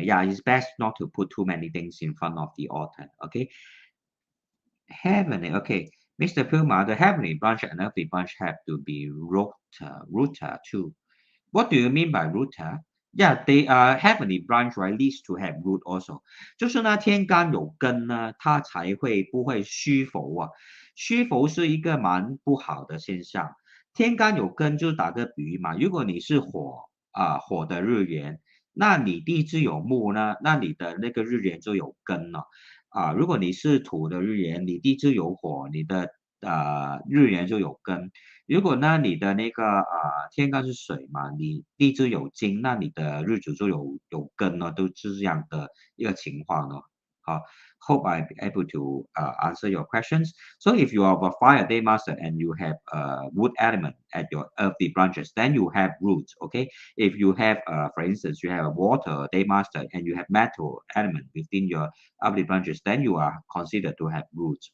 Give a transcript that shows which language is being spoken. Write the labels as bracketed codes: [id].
[en] Yeah, it's best not to put too many things in front of the altar. Okay. Heavenly, okay. Mr. Puma, the heavenly branch and earthly branch have to be rooter too. What do you mean by rooter? Yeah, they heavenly branch right leads to have root also. [zh] 就是呢，天干有根呢，它才会不会虚浮啊。虚浮是一个蛮不好的现象。天干有根，就打个比喻嘛，如果你是火的日元，那你地支有木呢，那你的那个日元就有根了。如果你是土的日元，你地支有火，你的日元就有根。如果呢你的那个天干是水嘛，你地支有金，那你的日主就有根了，都是这样的一个情况了。 [en] 好，hope I'm able to answer your questions. So if you are a fire day master and you have wood element at your earthly branches, then you have roots. Okay. If you have, for instance, you have a water day master and you have metal element within your earthly branches, then you are considered to have roots.